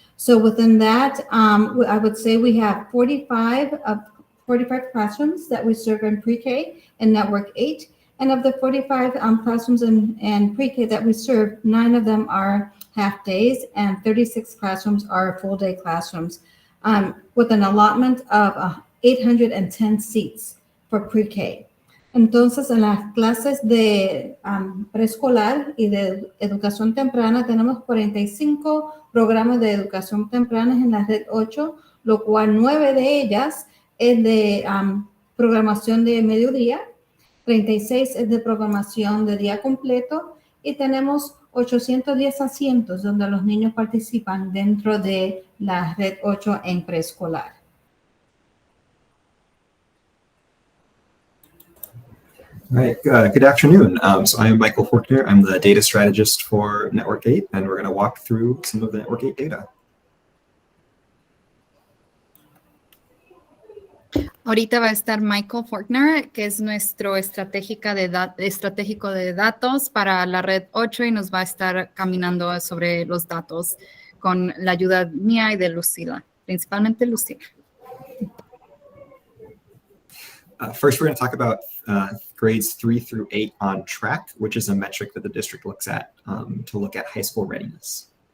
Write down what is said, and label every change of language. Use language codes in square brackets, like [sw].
[en] So within that, I would say we have 45 classrooms that we serve in pre-K and Network 8. And of the 45 classrooms in pre-K that we serve, 9 of them are half days and 36 classrooms are full day classrooms, with an allotment of 810 seats for pre-K. [es] Entonces, en las clases de preescolar y de educación temprana tenemos 45 programas de educación temprana en la red 8, lo cual 9 de ellas es de programación de mediodía, 36 es de programación de día completo y tenemos 810 asientos donde los niños participan dentro de la red 8 en preescolar. [en] All right, good afternoon. So I am Michael Forkner. I'm the data strategist for Network 8, and we're going to walk through some of the Network 8 data. [es] Ahorita va a estar Michael Forkner, que es nuestro estratégico de datos para la red 8 y nos va a estar caminando sobre los datos con la ayuda mía y de Lucila, principalmente Lucila. [en] First, we're going to talk about grades 3 through 8 on track, which is a metric that the district looks at to look at high school readiness.